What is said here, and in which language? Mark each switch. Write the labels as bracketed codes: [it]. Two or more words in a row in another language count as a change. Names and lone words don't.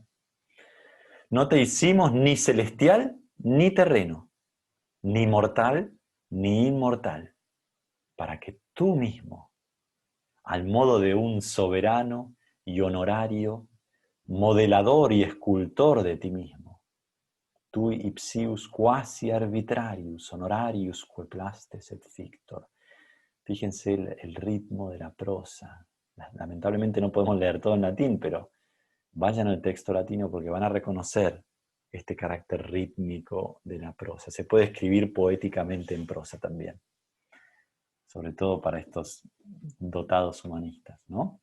[es] No te hicimos ni celestial ni terreno, ni mortal ni inmortal, para que tú mismo, al modo de un soberano y honorario, modelador y escultor de ti mismo, [la] tu ipsius quasi arbitrarius honorarius quo plastes et fictor. [es] Fíjense el ritmo de la prosa. Lamentablemente no podemos leer todo en latín, pero vayan al texto latino porque van a reconocer este carácter rítmico de la prosa. Se puede escribir poéticamente en prosa también, sobre todo para estos dotados humanistas, ¿no?